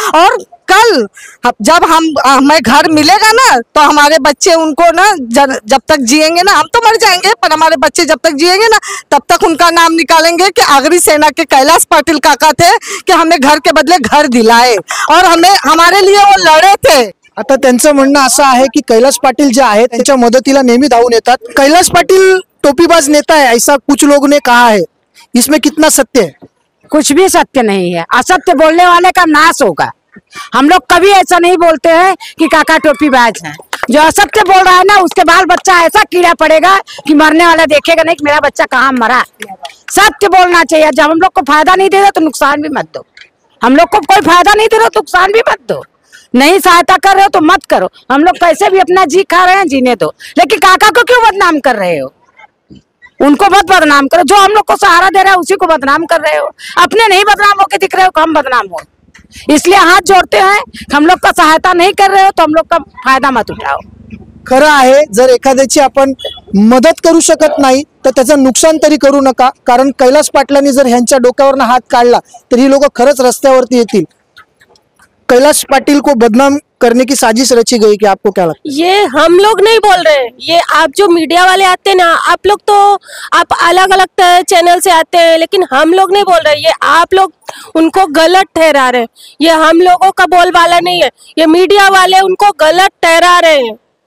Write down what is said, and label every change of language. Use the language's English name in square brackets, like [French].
[Hindi] और कल जब हमें घर मिलेगा ना तो हमारे बच्चे उनको ना जब तक जिएंगे ना, हम तो मर जाएंगे पर हमारे बच्चे जब तक जिएंगे ना तब तक उनका नाम निकालेंगे कि आगरी सेना के कैलाश पाटिल काका थे कि हमें घर के बदले घर दिलाए और हमारे लिए वो लड़े थे। [Marathi] आता त्यांचं म्हणणं असं आहे की कैलाश पाटिल जे आहेत त्यांच्या मदतीला नेहमी धावून येतात। [Hindi] कैलाश पाटिल टोपीबाज नेता है, ऐसा कुछ लोगों ने कहा है, इसमें कितना सत्य है? कुछ भी सत्य नहीं है। असत्य बोलने वाले का नाश होगा। हम लोग कभी ऐसा नहीं बोलते हैं कि काका टोपीबाज है। जो असत्य बोल रहा है ना, उसके बाल बच्चा ऐसा कीड़ा पड़ेगा कि मरने वाला देखेगा नहीं कि मेरा बच्चा कहाँ मरा। सत्य बोलना चाहिए। जब हम लोग को फायदा नहीं दे रहा तो नुकसान भी मत दो। हम लोग को कोई फायदा नहीं दे रहा तो नुकसान भी मत दो। नहीं सहायता कर रहे हो तो मत करो। हम लोग कैसे भी अपना जी खा रहे हैं, जीने दो। लेकिन काका को क्यों बदनाम कर रहे हो? उनको मत बदनाम करो। जो हम लोग को सहारा दे रहा है उसी को बदनाम कर रहे हो। अपने नहीं बदनाम होके दिख रहे हो, हम बदनाम हो। इसलिए हाथ जोड़ते हैं, हम लोग का सहायता नहीं कर रहे हो तो हम लोग का फायदा मत उठाओ। [Marathi] खरं आहे, जर एखाद्याची आपण मदत करू शकत नाही तर त्याचं नुकसान तरी करू नका, कारण कैलास पाटलांनी जर ह्यांच्या डोक्यावरनं हात काढला तर ही लोक खरंच रस्त्यावरती येतील। [Hindi] कैलाश पाटिल को बदनाम करने की साजिश रची गई, कि आपको क्या लगता है? ये हम लोग नहीं बोल रहे, ये आप जो मीडिया वाले आते हैं ना, आप लोग तो आप अलग अलग चैनल से आते हैं, लेकिन हम लोग नहीं बोल रहे, ये आप लोग उनको गलत ठहरा रहे हैं। ये हम लोगों का बोलबाला नहीं है, ये मीडिया वाले उनको गलत ठहरा रहे हैं।